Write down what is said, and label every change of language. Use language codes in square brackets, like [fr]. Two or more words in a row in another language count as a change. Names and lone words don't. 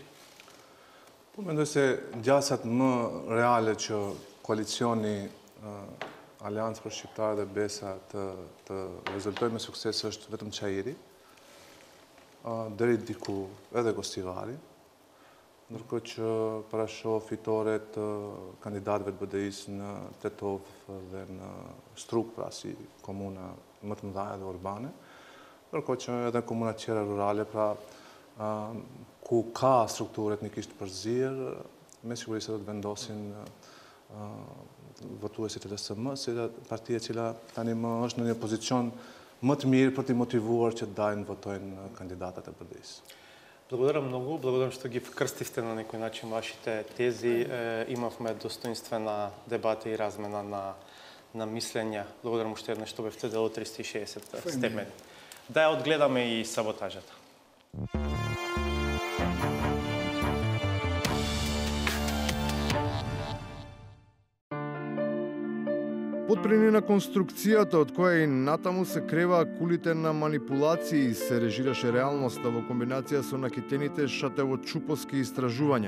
[sq] Po mendoj se gjasat më reale që koalicioni Aleancë për Shqiptarë dhe Besa të rezultojë me sukses është vetëm Çajiri, deri diku edhe Gostivari, ndërkohë që parashoh fitoret kandidatëve të BDI-s në Tetov dhe në Struk, pra si komuna më të mëdha dhe urbane, ndërkohë që edhe komunat tjera rurale, pra ku ka strukturë etnikisht përzierë, me siguri se do të vendosin votuesit e LSM, si partia e cila tani më është në një pozicion më të mirë për t'i motivuar që dajnë votojnë kandidatat e BDI-s. [mk] Благодарам многу, благодарам што ги вкрстивте на некој начин вашите тези. Имавме достоинствена дебата и размена на мислења. Благодарам уште еднаш што бевте дел од 360 степени. Да ја одгледаме и саботажата. Подпрени на конструкцијата од која и натаму се креваа кулите на манипулации и се режираше реалноста во комбинација со накитените шатево-чуповски истражувања.